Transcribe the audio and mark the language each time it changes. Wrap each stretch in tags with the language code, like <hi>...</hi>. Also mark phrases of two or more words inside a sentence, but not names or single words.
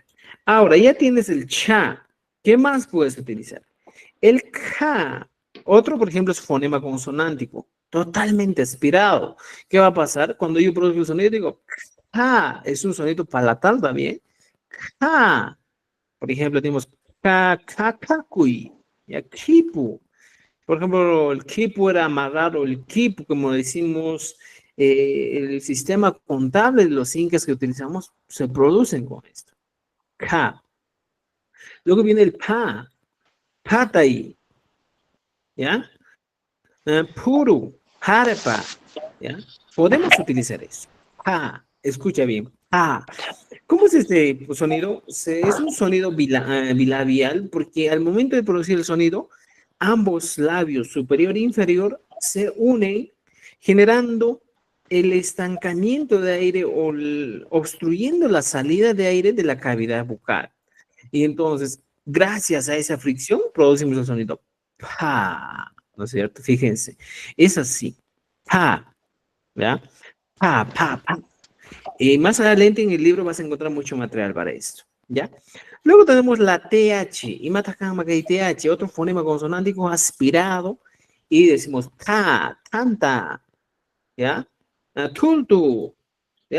<es>Ahora, ya tienes el cha. ¿Qué más puedes utilizar? El ka. Otro, por ejemplo, es fonema consonántico, totalmente aspirado. ¿Qué va a pasar? Cuando yo produzco el sonido, digo, ka, es un sonido palatal también. Ka. Por ejemplo, tenemos ka, ka, kakui, ya, kipu. Por ejemplo, el kipu era amarrar, o el kipu, como decimos, el sistema contable de los incas que utilizamos se producen con esto. Ka. Luego viene el pa, patai, ¿ya? Puru, harpa, ¿ya? Podemos utilizar eso. Pa, escucha bien, pa. ¿Cómo es este sonido? Es un sonido bilabial porque al momento de producir el sonido, ambos labios superior e inferior se unen generando el estancamiento de aire o obstruyendo la salida de aire de la cavidad bucal. Y entonces, gracias a esa fricción, producimos el sonido pa, ¿no es cierto? Fíjense, es así, pa, ¿ya? Pa. Más adelante en el libro vas a encontrar mucho material para esto. ¿Ya? Luego tenemos la TH, y matacama que hay TH, otro fonema consonántico aspirado, y decimos ta, tanta, ¿ya? Tultu, ¿ya?</es>